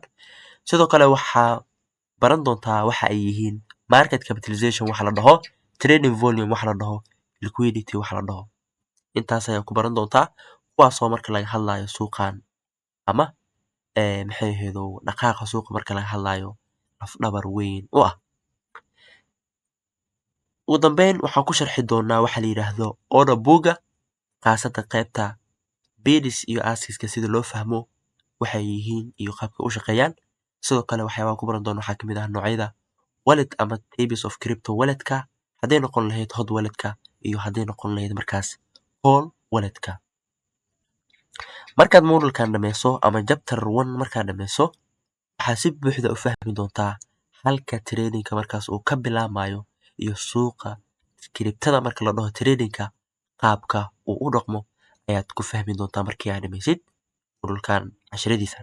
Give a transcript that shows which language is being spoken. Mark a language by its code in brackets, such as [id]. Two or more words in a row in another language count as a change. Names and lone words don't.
[so] Sidoo kale waxaa baran doontaa waxa ay yihiin [en] market capitalization [so] waxa la dhaho, [en] trading volume [so] waxa la dhaho, liquidity waxa la dhaho. Intaas ayaa ku baran doontaa kuwaasoo marka laga hadlayo suuqan ama maxay ahayd dhaqaaqa suuqa marka laga hadlayo laf dhabar weyn u ah. Ugu dambeyn waxaan ku sharxi doonaa waxa la yiraahdo [en] order book-ga [so] khaasatan qaybta bids iyo askiska sida loo fahmo waxay yihiin iyo qaabka u shaqeeyaan. Sidoo kale waxyaabaha ku baran doona waxaa kamid ah noocyada wallet ama [en] types of crypto wallet-ka, [so] hadday noqon lahayd [en] hot wallet-ka [so] iyo hadday noqon lahayd markaas [en] cold wallet-ka. [so] Markaad modulkan dhameyso ama chapter 1 markaad dhameyso waxaa si buuxda u fahmi doontaa halka tradingka markaas uu ka bilaamayo iyo suuqa kriptada marka la dhaho tradingka qaabka uu u dhaqmo ayaad ku fahmi doontaa markii aad dhameysid modulkan casharadiisa.